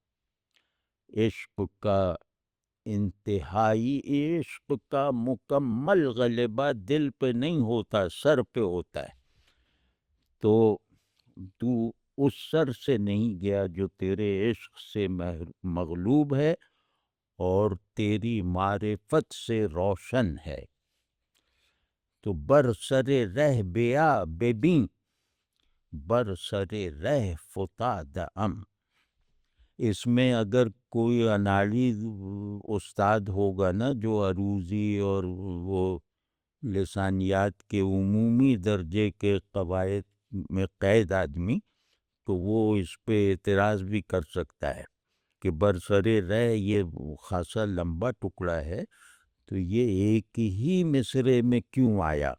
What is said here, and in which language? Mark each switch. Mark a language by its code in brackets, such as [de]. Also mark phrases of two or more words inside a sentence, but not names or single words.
[ur] عشق کا انتہائی، عشق کا مکمل غلبہ دل پہ نہیں ہوتا، سر پہ ہوتا ہے۔ تو اس سر سے نہیں گیا جو تیرے عشق سے مغلوب ہے اور تیری معرفت سے روشن ہے۔ [fa] تو بر سر رہ بیا ببین، بر سر رہ فتاد ام۔ [ur] اس میں اگر کوئی اناڑی استاد ہوگا نا، جو عروضی اور وہ لسانیات کے عمومی درجے کے قواعد میں قید آدمی، تو وہ اس پہ اعتراض بھی کر سکتا ہے کہ [fa] برسر رہ [ur] یہ خاصا لمبا ٹکڑا ہے، تو یہ ایک ہی مصرعے میں کیوں آیا؟